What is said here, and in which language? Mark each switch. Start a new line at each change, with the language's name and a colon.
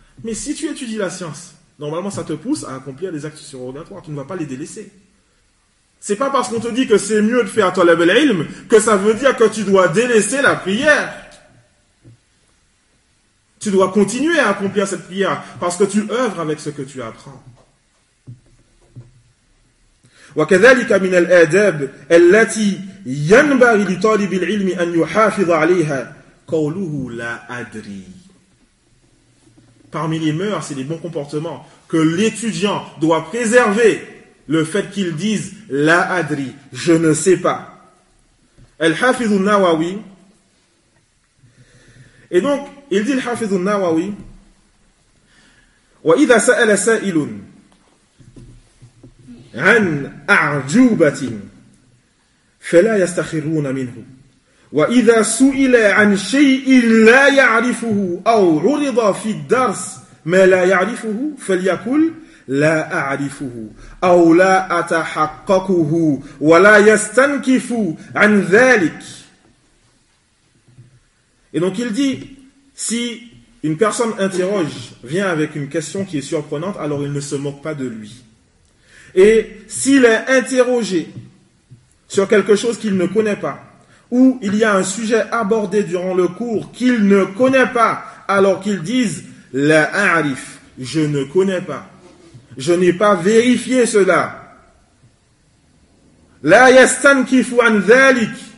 French: Mais si tu étudies la science, normalement, ça te pousse à accomplir des actes surrogatoires. Tu ne vas pas les délaisser. C'est pas parce qu'on te dit que c'est mieux de faire talab al-ilm que ça veut dire que tu dois délaisser la prière. Tu dois continuer à accomplir cette prière parce que tu œuvres avec ce que tu apprends.
Arabic: وكذلك من الآداب التي ينبغي لطالب العلم أن يحافظ عليها قوله لا أدري.
French: Parmi les mœurs et les bons comportements que l'étudiant doit préserver, le fait qu'il dise la أدري, je ne sais pas.
Arabic: الحافظ النووي.
French: Et donc il dit الحافظ النووي.
Arabic: وإذا سأل سائل عن أعجوبة فلا يستخرون منه وإذا سئل عن شيء لا يعرفه أو عرض في الدرس ما لا يعرفه فليقل لا أعرفه أو لا أتحققه ولا يستنكف عن ذلك.
French: Et donc il dit, si une personne interroge, vient avec une question qui est surprenante, alors il ne se moque pas de lui. Et s'il est interrogé sur quelque chose qu'il ne connaît pas, ou il y a un sujet abordé durant le cours qu'il ne connaît pas, alors qu'il dise «
Arabic: La a'rif,
French: je ne connais pas, je n'ai pas vérifié cela. »
Arabic: La yastankifu an dhalik.